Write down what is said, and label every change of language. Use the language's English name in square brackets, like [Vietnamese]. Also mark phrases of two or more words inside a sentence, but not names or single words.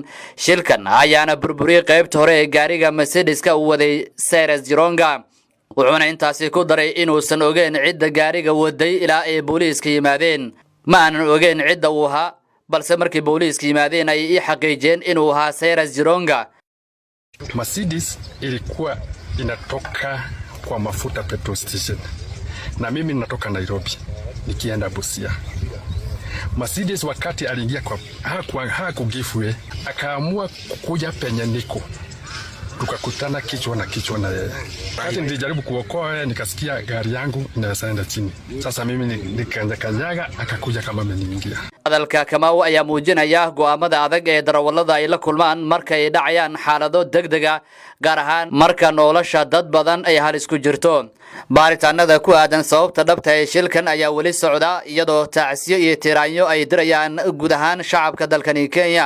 [Somali] shilkan ayaana burburiyay qaybta hore ee gaariga Mercedeska uu waday Cyrus Jironga wuxuuna intaasi ku daray inuusan ogeyn cidda gaariga waday ilaa ay booliiska yimaadeen. ma aanan ogeyn cidda uu ahaa balse markii booliiska yimaadeen ay ii xaqiijiyeen inuu ahaa Cyrus Jironga. [Swahili] Mercedes ilikuwa inatoka kwa mafuta petrol station na mimi ninatoka Nairobi nikienda Busia. Mercedes wakati aliingia kwa hakugive akaamua kuja penye niko tukakutana kichwa na kichwa na yeye. Wakati nilijaribu kuokoa nikasikia gari yangu inaenda chini. Sasa mimi nikakanyaga akakuja kama ameniingia. [Somali] hadalka Kamau ayaa muujinaya go'aamada adag ee darawalada ay la kulmaan marka ay dhacayaan xaalado degdega gaar ahaan marka nolosha dad badan ay halis ku jirto. baaritaanada ku aadan sababta dhabta ee shilkan ayaa wali socda iyadoo tacsiyo iyo tiraanyo ay dirayaan guud ahaan shacabka dalkani Kenya.